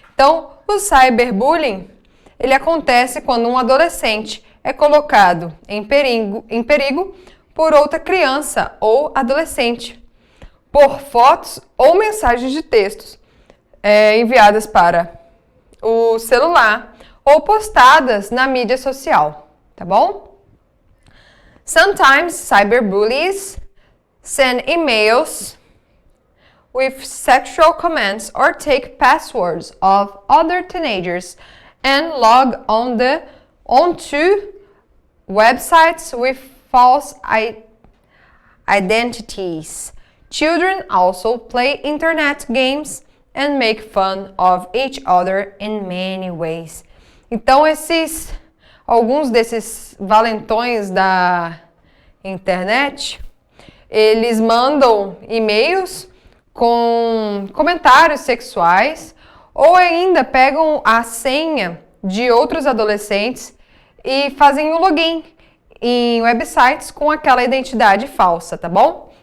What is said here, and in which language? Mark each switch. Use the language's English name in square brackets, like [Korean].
[Portuguese] Então, o cyberbullying, ele acontece quando um adolescente é colocado em perigo por outra criança ou adolescente, por fotos ou mensagens de textos enviadas para o celular ou postadas na mídia social, tá bom? [English] Sometimes cyberbullies send emails with sexual comments or take passwords of other teenagers and log onto websites with false identities. Children also play internet games and make fun of each other in many ways. [Portuguese] Então, alguns desses valentões da internet, eles mandam e-mails com comentários sexuais ou ainda pegam a senha de outros adolescentes e fazem o login em websites com aquela identidade falsa, tá bom?